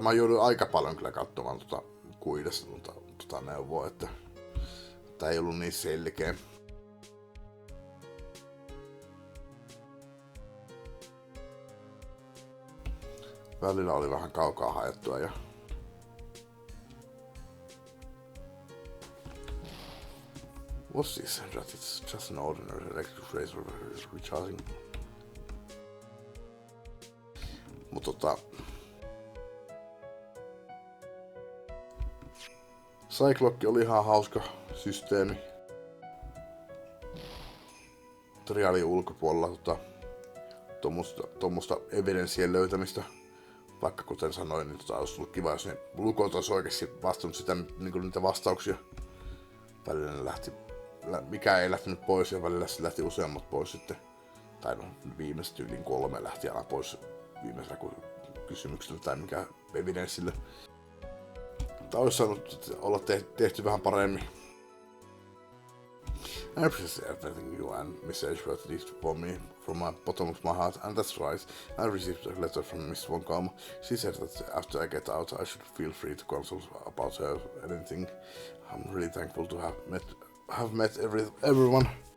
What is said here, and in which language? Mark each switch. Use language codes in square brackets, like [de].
[fi] Mä joudun aika paljon kyllä katsomaan kuidessa neuvoa, että tää ei ollut niin selkeä. Välillä oli vähän kaukaa haettua ja [en] what's this? [fi] It's just an ordinary electric razor recharging. Mut Cyclock oli ihan hauska systeemi. Trialin ulkopuolella tuommoista evidenssien löytämistä. Vaikka kuten sanoin, niin olisi ollut kiva, jos ne lukot olisi oikeasti vastannut sitä, niitä vastauksia. Välillä ne mikä ei lähtenyt pois ja välillä se lähti useammat pois sitten. Tai no viimeiset yli 3 lähti aina pois viimeisellä kysymyksellä tai mikä evidenssillä. Tämä olisi saanut olla tehty vähän paremmin. [en] I appreciate everything you and Miss Edgeworth did for me from my bottom of my heart, and that's right. I received a letter from Miss Von Kaum. She said that after I get out, I should feel free to consult about her anything. I'm really thankful to have met everyone.